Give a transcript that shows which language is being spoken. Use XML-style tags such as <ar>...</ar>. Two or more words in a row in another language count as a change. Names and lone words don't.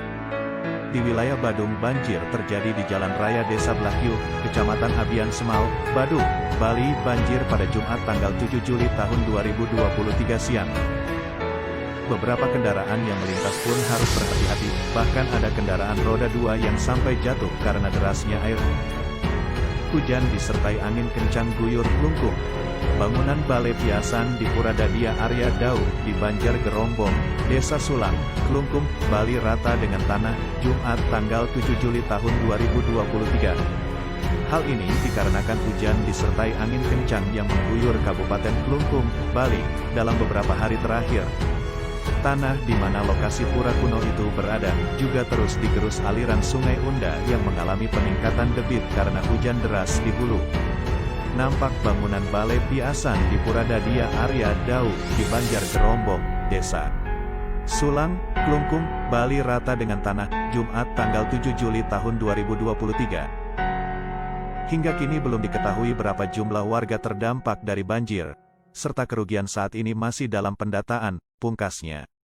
<id>Di wilayah Badung, banjir terjadi di Jalan Raya Desa Blakio, Kecamatan Abian Semau, Badung, Bali. Banjir pada Jumat tanggal 7 Juli tahun 2023 siang. Beberapa kendaraan yang melintas pun harus berhati-hati, bahkan ada kendaraan roda 2 yang sampai jatuh karena derasnya air. Hujan disertai angin kencang guyur melungkung. Bangunan Balai Piasan di Puradadia Arya Dau, di Banjar Gerombong, Desa Sulang, Klungkung, Bali rata dengan tanah, Jumat tanggal 7 Juli tahun 2023. Hal ini dikarenakan hujan disertai angin kencang yang mengguyur Kabupaten Klungkung, Bali, dalam beberapa hari terakhir. Tanah di mana lokasi pura kuno itu berada, juga terus digerus aliran Sungai Unda yang mengalami peningkatan debit karena hujan deras di hulu. Nampak bangunan Balai Piasan di Puradadia Arya Dau, di Banjar Gerombong, Desa Sulang, Klungkung, Bali rata dengan tanah, Jumat tanggal 7 Juli tahun 2023. Hingga kini belum diketahui berapa jumlah warga terdampak dari banjir, serta kerugian saat ini masih dalam pendataan, pungkasnya.</id>